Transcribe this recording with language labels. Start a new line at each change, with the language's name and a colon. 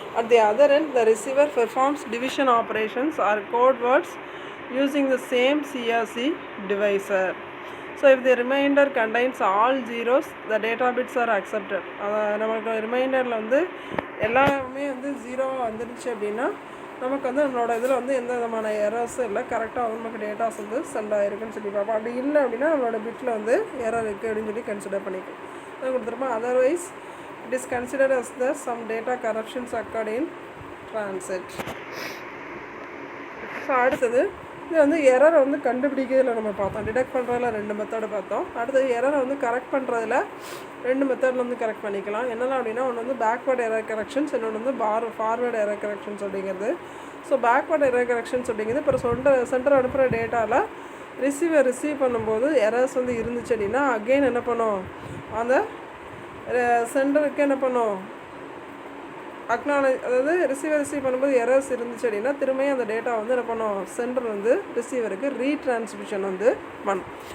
English: At the other end, the receiver performs division operations or code words using the same CRC divisor. So if the remainder contains all zeros, the data bits are accepted.
Tamil: நமக்கு ரிமைண்டரில் வந்து எல்லாமே வந்து ஜீரோவாக வந்துடுச்சு அப்படின்னா நமக்கு வந்து நம்மளோட இதில் வந்து எந்த விதமான எரர்ஸும் இல்லை, கரெக்டாக வந்து நமக்கு டேட்டாஸ் வந்து சென்ட் ஆகிருக்குன்னு சொல்லி பார்ப்போம். அப்படி இல்லை அப்படின்னா நம்மளோட பிட்டில் வந்து எரர் இருக்குது அப்படின்னு சொல்லி கன்சிடர் பண்ணிக்கும். அதை கொடுத்துருப்போம்.
English: Otherwise it is considered as the some data corruptions occurred in transit.
Tamil: So அடுத்தது இது வந்து எரரை வந்து கண்டுபிடிக்கிறதுல நம்ம பார்த்தோம், டிடெக்ட் பண்ணுறதுல 2 மெத்தடு பார்த்தோம். அடுத்தது எரரை வந்து கரெக்ட் பண்ணுறதுல 2 மெத்தடில் வந்து கரெக்ட் பண்ணிக்கலாம். என்னெல்லாம் அப்படின்னா, ஒன்று வந்து பேக்வேர்டு எரர் கரெக்ஷன்ஸ், இன்னொன்று வந்து ஃபார்வேர்டு எரர் கரெக்ஷன்ஸ் அப்படிங்கிறது. ஸோ பேக்வேர்டு எரர் கரெக்ஷன்ஸ் அப்படிங்கிறது இப்போ சென்டர் அனுப்புகிற டேட்டாவில் ரிசீவ் பண்ணும்போது எரர்ஸ் வந்து இருந்துச்சு அப்படின்னா அகெயின் என்ன பண்ணும், அந்த சென்டருக்கு என்ன பண்ணும், அதாவது ரிசீவ் பண்ணும்போது எரர்ஸ் இருந்துச்சு அப்படின்னா திரும்பியும் அந்த டேட்டா வந்து என்ன பண்ணும், சென்டர் வந்து ரிசீவருக்கு ரீட்ரான்ஸ்மிஷன் வந்து பண்ணும்.